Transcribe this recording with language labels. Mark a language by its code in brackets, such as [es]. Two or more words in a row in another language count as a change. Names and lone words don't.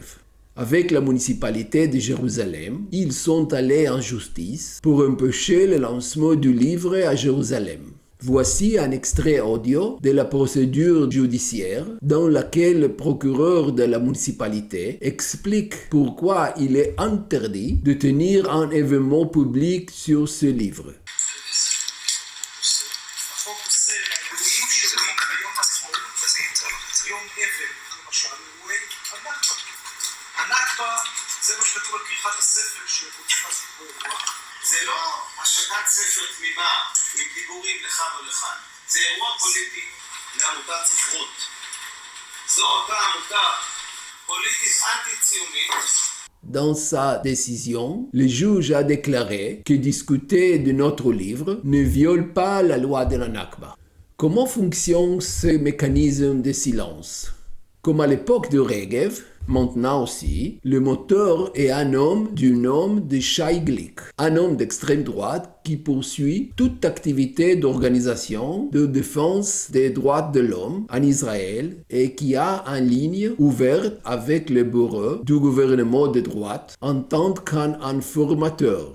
[fr] Avec la municipalité de Jérusalem, ils sont allés en justice pour empêcher le lancement du livre à Jérusalem. Voici un extrait audio de la procédure judiciaire dans laquelle le procureur de la municipalité explique pourquoi il est interdit de tenir un événement public sur ce livre. [he] זה לא השקת ספר תמימה עם דיבורים לכאן או לכאן, זה אירוע פוליטי לעמותת ספרות. זו אותה עמותה פוליטית אנטי-ציונית. [fr] Dans sa décision, le juge a déclaré que discuter de notre livre ne viole pas la loi de la Nakba. Comment fonctionne ce mécanisme de silence? Comme à l'époque de Regev, maintenant aussi, le moteur est un homme du nom de Shai Glick, un homme d'extrême droite qui poursuit toute activité d'organisation de défense des droits de l'homme en Israël et qui a une ligne ouverte avec le bureau du gouvernement de droite en tant qu'un informateur.